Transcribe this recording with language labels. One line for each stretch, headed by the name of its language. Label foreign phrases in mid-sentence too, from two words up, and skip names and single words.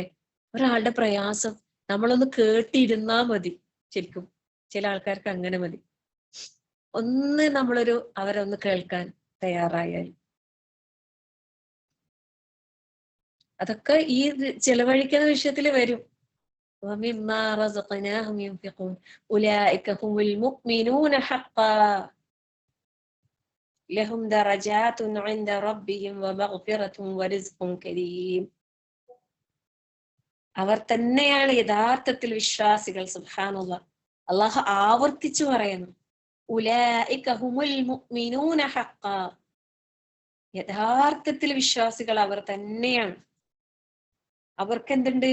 Malayalam: ഒരാളുടെ പ്രയാസം നമ്മളൊന്ന് കേട്ടിരുന്നാ മതി. ശരിക്കും ചില ആൾക്കാർക്ക് അങ്ങനെ മതി. ഒന്ന് നമ്മളൊരു അവരൊന്ന് കേൾക്കാൻ തയ്യാറായാൽ അതൊക്കെ ഈ ചെലവഴിക്കുന്ന വിഷയത്തിൽ വരും.
Arabic: وَمِمَّا رَزَقْنَاهُمْ يُنْفِقُونَ أُولَٰئِكَ هُمُ الْمُؤْمِنُونَ حَقًّا لَهُمْ دَرَجَاتٌ عِندَ رَبِّهِمْ وَمَغْفِرَةٌ وَرِزْقٌ كَرِيمٌ.
Malayalam: അവർ തന്നെയാണ് യഥാർത്ഥത്തിൽ വിശ്വാസികൾ. സുബ്ഹാനല്ലാഹ്. അല്ലാഹു ആവർത്തിച്ചു പറയുന്നു,
Arabic: أولئك هم المؤمنون حقا.
Malayalam: യഥാർത്ഥത്തിൽ വിശ്വാസികൾ അവർ തന്നെയാണ്. അവർക്ക് എന്തുണ്ട്?